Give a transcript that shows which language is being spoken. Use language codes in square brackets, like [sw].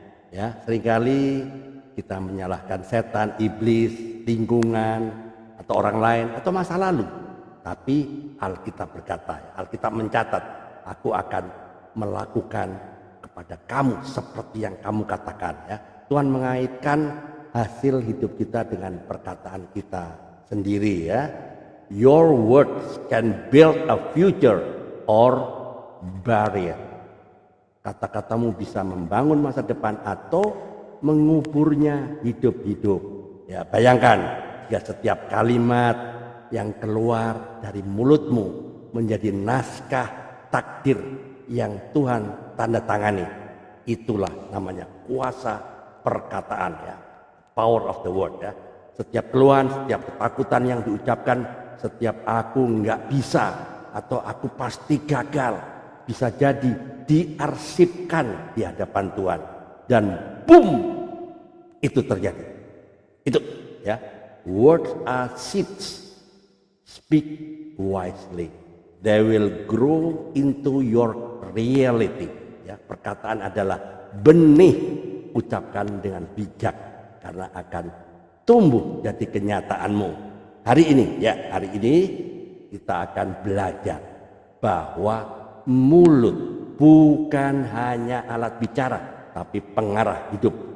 [id] Ya, seringkali kita menyalahkan setan, iblis, lingkungan, atau orang lain, atau masa lalu. Tapi Alkitab berkata, Alkitab mencatat, aku akan melakukan kepada kamu seperti yang kamu katakan. Ya, Tuhan mengaitkan hasil hidup kita dengan perkataan kita sendiri, ya. [en] Your words can build a future or bury it. [id] Kata-katamu bisa membangun masa depan atau menguburnya hidup-hidup. Ya, bayangkan jika setiap kalimat yang keluar dari mulutmu menjadi naskah takdir yang Tuhan tanda tangani. Itulah namanya kuasa perkataan, ya. [en] Power of the word, [id] ya. Setiap keluhan, setiap ketakutan yang diucapkan, setiap aku nggak bisa atau aku pasti gagal, bisa jadi diarsipkan di hadapan Tuhan dan boom, itu terjadi. Itu, ya. [en] Words are seeds. Speak wisely. They will grow into your reality. [id] Ya, perkataan adalah benih. Ucapkan dengan bijak karena akan tumbuh jadi kenyataanmu. Hari ini, ya, hari ini kita akan belajar bahwa mulut bukan hanya alat bicara, tapi pengarah hidup.